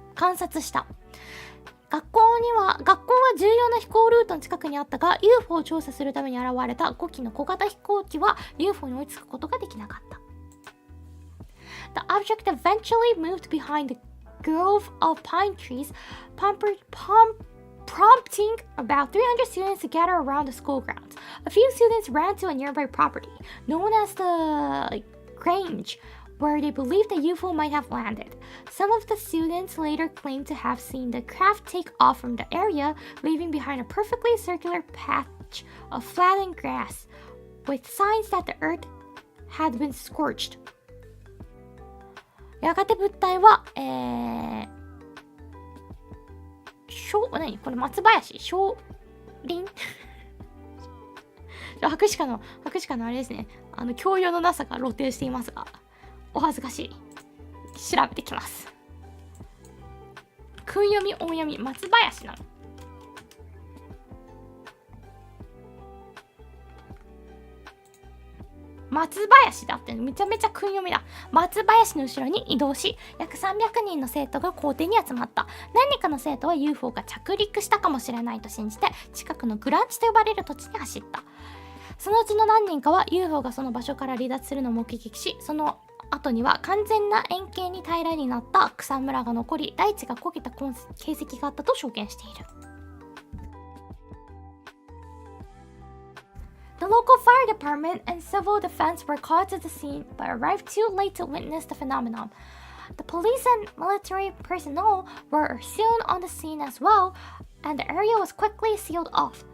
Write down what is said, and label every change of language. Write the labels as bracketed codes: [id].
[ja] 学校は重要な飛行ルートの近くにあったが、 UFO を調査するために現れた5機の小型飛行機は UFO に追いつくことができなかった。 [en] The object eventually moved behind the grove of pine trees, prompting about 300 students to gather around the school grounds. A few students ran to a nearby property, known as the Grange, where they believed the UFO might have landed. Some of the students later claimed to have seen the craft take off from the area, leaving behind a perfectly circular patch of flattened grass, with signs that the earth had been scorched. [ja] やがて物体は、これ松林小林博士課のあれですね。教養のなさが露呈していますが、お恥ずかしい。調べてきます。訓読み、音読み、松林なの。松林だってめちゃめちゃ訓読みだ。松林の後ろに移動し、約300人の生徒が校庭に集まった。何人かの生徒は UFO が着陸したかもしれないと信じて、近くのグランチと呼ばれる土地に走った。そのうちの何人かは UFO がその場所から離脱するのを目撃し、その後には完全な円形に平らになった草むらが残り、大地が焦げた形跡があったと証言している。 [en] The local fire department and civil defense were called to the scene, but arrived too late to witness the phenomenon. The police and military personnel were soon on the scene as well, and the area was quickly sealed off.